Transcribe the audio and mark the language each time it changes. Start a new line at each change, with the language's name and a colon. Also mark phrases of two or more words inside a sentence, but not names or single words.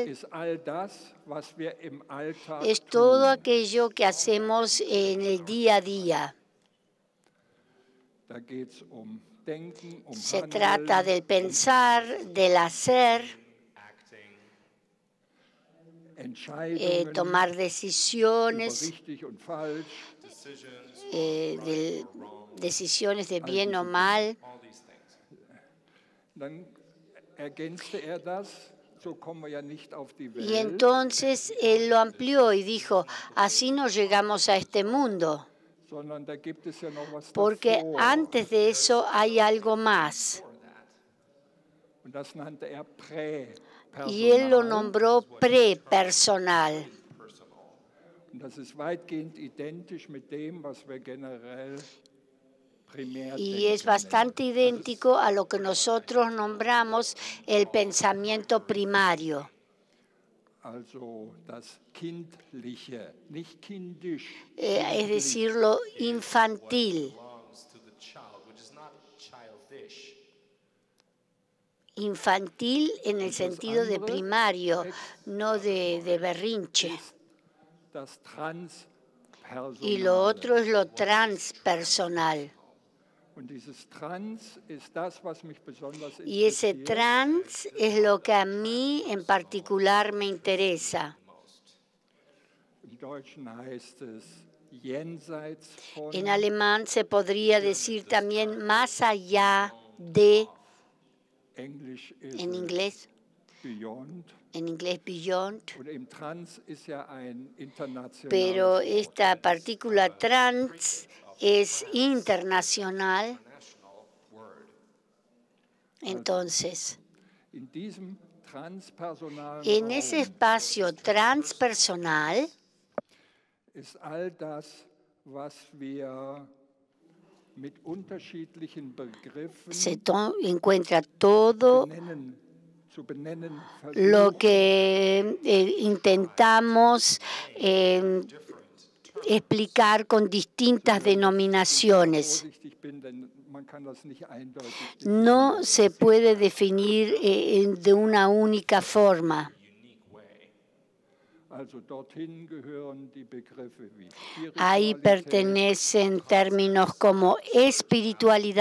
German: ist all das, was wir im Alltag
Spanish: es todo
German: tun.
Spanish: aquello que hacemos en el día a día.
German: Da geht es um Denken, um
Spanish: Se
German: Handeln,
Spanish: trata del pensar, del hacer,
English: acting,
German: Entscheidungen
Spanish: tomar
German: über
Spanish: decisiones,
German: richtig und falsch.
English: decisions,
Spanish: decisiones de bien o mal.
English: all these things.
German: Dann ergänzte er das, so kommen wir ja nicht auf die
Spanish: Y
German: Welt,
Spanish: entonces él lo amplió y dijo, así no llegamos a este mundo,
German: sondern da gibt es ja noch was
Spanish: porque
German: davor.
Spanish: antes de eso hay algo más.
German: Und das nannte er Präpersonal.
Spanish: Y él lo nombró prepersonal.
German: Und das ist weitgehend identisch mit dem, was wir generell
Spanish: y es bastante idéntico a lo que nosotros nombramos el pensamiento primario.
German: Also das Kindliche, nicht kindisch.
Spanish: Es decir, lo infantil.
English: belongs to the child, which is not childish.
Spanish: Infantil en el sentido de primario, no de berrinche.
German: Das Transpersonale.
Spanish: Y lo otro es lo transpersonal.
German: Und dieses Trans ist das, was mich besonders
Spanish: Y ese
German: interessiert.
Spanish: trans es lo que a mí en particular me interesa.
German: Im Deutschen heißt es jenseits von.
Spanish: En alemán se podría decir también más allá de,
German: Englisch ist
Spanish: en es inglés
German: beyond.
Spanish: beyond,
German: Und im Trans ist ja ein internationales
Spanish: pero
German: Wort.
Spanish: esta partícula trans es internacional. Entonces,
German: In diesem transpersonalen
Spanish: en ese
German: Raum
Spanish: espacio transpersonal
German: ist all das, was wir mit unterschiedlichen Begriffen
Spanish: se encuentra todo
German: zu benennen
Spanish: lo
German: versuchen.
Spanish: que intentamos explicar con distintas denominaciones.
German: Vorsichtig bin, denn man kann das nicht eindeutig
Spanish: No se puede definir de una única forma.
German: Also dorthin gehören die Begriffe wie
Spanish: Ahí
German: Spiritualität,
Spanish: pertenecen términos como espiritualidad